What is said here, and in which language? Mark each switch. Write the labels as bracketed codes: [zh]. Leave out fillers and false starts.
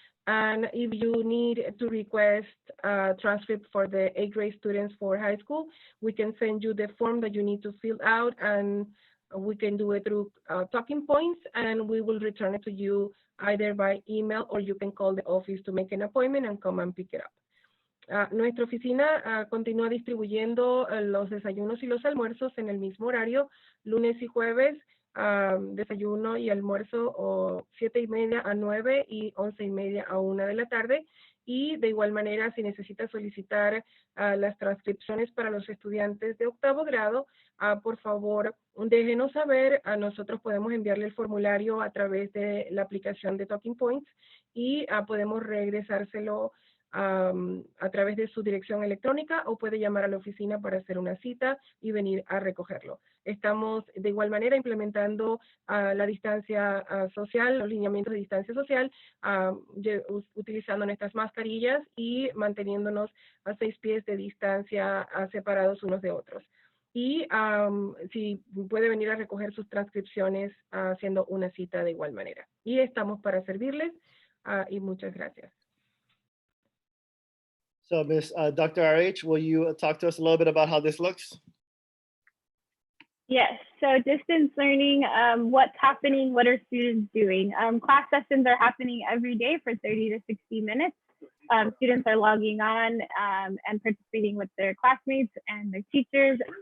[en] And if you need to request a transcript for the 8th grade students for high school, we can send you the form that you need to fill out, and we can do it through talking points, and we will return it to you either by email, or you can call the office to make an appointment and come and pick it up. [es] Nuestra oficina continúa distribuyendo los desayunos y los almuerzos en el mismo horario, lunes y jueves. Desayuno y almuerzo o 7:30 a 9 y 11:30 a 1 de la tarde. Y de igual manera, si necesita solicitar las transcripciones para los estudiantes de 8º grado, por favor, déjenos saber. Nosotros podemos enviarle el formulario a través de la aplicación de Talking Points, y podemos regresárselo a través de su dirección electrónica, o puede llamar a la oficina para hacer una cita y venir a recogerlo. Estamos de igual manera implementando la distancia social, los lineamientos de distancia social, utilizando nuestras mascarillas y manteniéndonos a 6 pies de distancia separados unos de otros. Y si puede venir a recoger sus transcripciones haciendo una cita de igual manera. Y estamos para servirles, y muchas gracias. [en] So, Miss Dr. RH, will you talk to us a little bit about how this looks? Yes, so distance learning, what's happening, what are students doing? Class sessions are happening every day for 30 to 60 minutes. Students are logging on and participating with their classmates and their teachers.